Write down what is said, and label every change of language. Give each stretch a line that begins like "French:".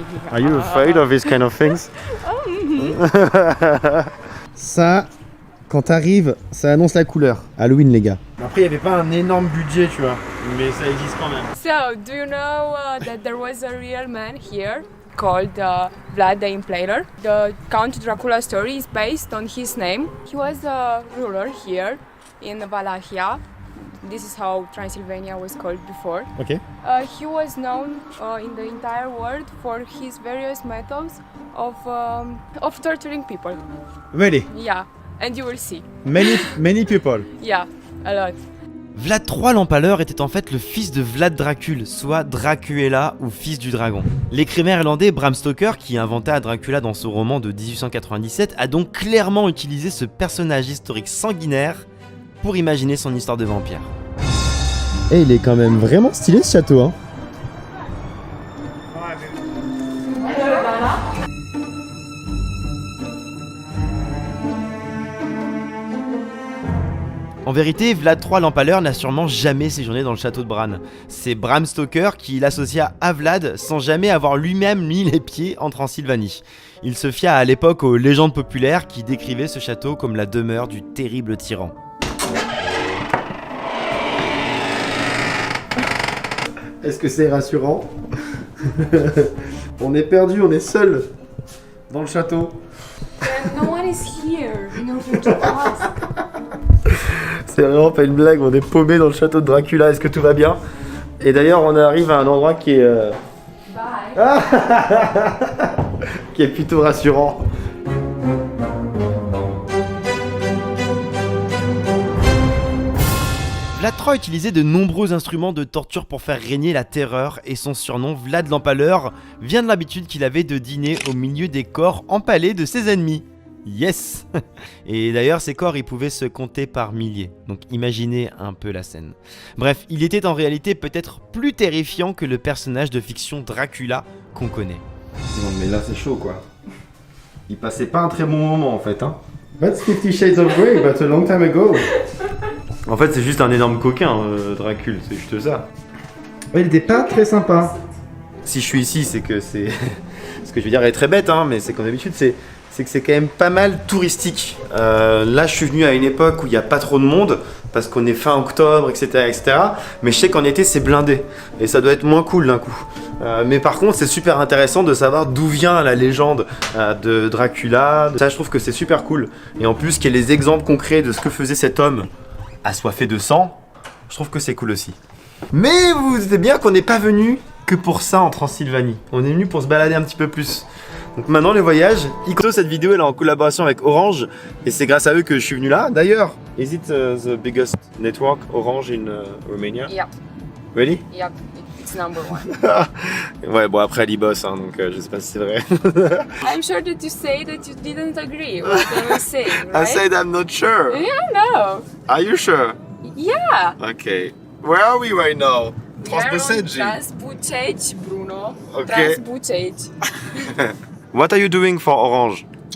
English: Are you afraid of these kind of things?
French: Ça, quand t'arrives, ça annonce la couleur. Halloween, les gars. Après, il n'y avait pas un énorme budget, tu vois, mais ça existe quand même.
English: So, do you know that there was a real man here called Vlad the Impaler? The Count Dracula story is based on his name. He was a ruler here in Wallachia. This is how Transylvania was called before. Okay. He was known in the entire world for his various methods of torturing people. Really? Yeah, and you will see. Many people. Yeah, a lot.
French: Vlad III l'Empaleur était en fait le fils de Vlad Dracul, soit Dracuela ou fils du dragon. L'écrivain irlandais Bram Stoker, qui inventa Dracula dans son roman de 1897, a donc clairement utilisé ce personnage historique sanguinaire pour imaginer son histoire de vampire. Et il est quand même vraiment stylé ce château, hein. En vérité, Vlad III l'Empaleur n'a sûrement jamais séjourné dans le château de Bran. C'est Bram Stoker qui l'associa à Vlad sans jamais avoir lui-même mis les pieds en Transylvanie. Il se fia à l'époque aux légendes populaires qui décrivaient ce château comme la demeure du terrible tyran. Est-ce que c'est rassurant? On est perdu, on est seul dans le château.
English: No one is here in order to ask.
French: C'est vraiment pas une blague, on est paumé dans le château de Dracula, est-ce que tout va bien? Et d'ailleurs on arrive à un endroit qui est...
English: Bye.
French: qui est plutôt rassurant. Vlad III utilisait de nombreux instruments de torture pour faire régner la terreur et son surnom Vlad l'Empaleur vient de l'habitude qu'il avait de dîner au milieu des corps empalés de ses ennemis. Yes! Et d'ailleurs ces corps ils pouvaient se compter par milliers, donc imaginez un peu la scène. Bref, il était en réalité peut-être plus terrifiant que le personnage de fiction Dracula qu'on connaît. Non mais là c'est chaud quoi. Il passait pas un très bon moment en fait hein.
English: That's 50 Shades of Grey, but a long time ago.
French: En fait c'est juste un énorme coquin Dracul, c'est juste ça. Ouais, il était pas très sympa. Si je suis ici c'est que c'est... Ce que je veux dire est très bête hein, mais c'est comme d'habitude c'est que c'est quand même pas mal touristique. Là, je suis venu à une époque où il n'y a pas trop de monde, parce qu'on est fin octobre, etc., etc. Mais je sais qu'en été, c'est blindé. Et ça doit être moins cool d'un coup. Mais par contre, c'est super intéressant de savoir d'où vient la légende de Dracula. Ça, je trouve que c'est super cool. Et en plus, qu'il y ait les exemples concrets de ce que faisait cet homme assoiffé de sang, je trouve que c'est cool aussi. Mais vous vous doutez bien qu'on n'est pas venu que pour ça en Transylvanie. On est venu pour se balader un petit peu plus. Donc maintenant les voyages, cette vidéo elle est en collaboration avec Orange et c'est grâce à eux que je suis venu là.
English: D'ailleurs, is it the biggest network Orange in Romania? Yep. Really? Yep. It's number one.
French: Ouais, bon après elle y bosse hein, donc je sais pas si c'est vrai.
English: I'm sure that you say that you didn't agree with what I was saying, right? I said I'm not sure. Yeah, no. Are you sure? Yeah. Okay. Where are we right now? We are on Transbucegi. Transbucegi, Bruno. Okay. Transbucegi. What are you doing for Orange?